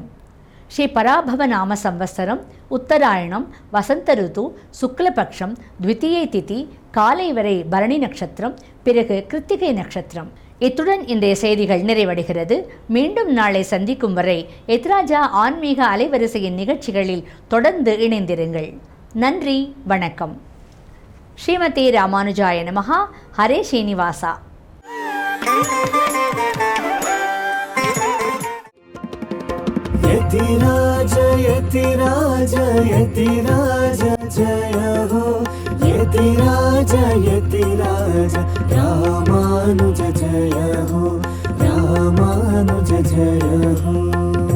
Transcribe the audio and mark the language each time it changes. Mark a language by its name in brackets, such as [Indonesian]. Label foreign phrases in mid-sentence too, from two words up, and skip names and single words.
[Tamil] ஸ்ரீ பராபவ நாம சம்வத்சரம், உத்தராயணம், வசந்த ருது, சுக்லபக்ஷம், த்விதீயை திதி, காலை வரை பரணி நட்சத்திரம், பிறகு கிருத்திகை நட்சத்திரம். இத்துடன் இன்றைய செய்திகள் நிறைவடைகிறது. மீண்டும் நாளை சந்திக்கும் வரை எத்ராஜா ஆன்மீக அலைவரிசையின் நிகழ்ச்சிகளில் தொடர்ந்து இணைந்திருங்கள். நன்றி, வணக்கம். [Sanskrit] श्रीमति रामानुजाय नमः. [Tamil] ஹரே ஸ்ரீனிவாசா. [Hindi] यतिराज यतिराज यतिराज जय हो, यतिराज यतिराज रामानुज जय हो, रामानुज जय हो.